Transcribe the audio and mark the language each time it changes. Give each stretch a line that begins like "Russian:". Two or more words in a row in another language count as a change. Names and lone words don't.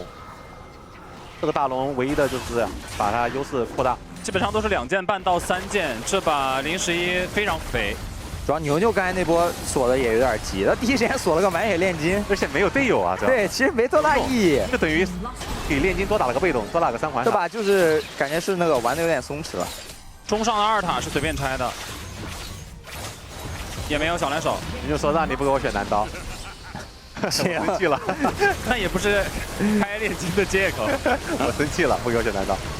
Chinese: 這個大龍唯一的就是把它優勢擴大，基本上都是2件半到3件，這把011非常肥。主要牛牛剛才那波鎖的也有點急，他第一時間鎖了個滿血煉金，而且沒有隊友啊，對，其實沒多大意義，就等於給煉金多打了個被動，多打個3環。這把就是感覺是那個玩的有點鬆弛了。中上的2塔是隨便拆的，也沒有小藍手。你就說讓你不給我選男刀，我生氣了，那也不是開煉金的借口。我生氣了，不給我選男刀。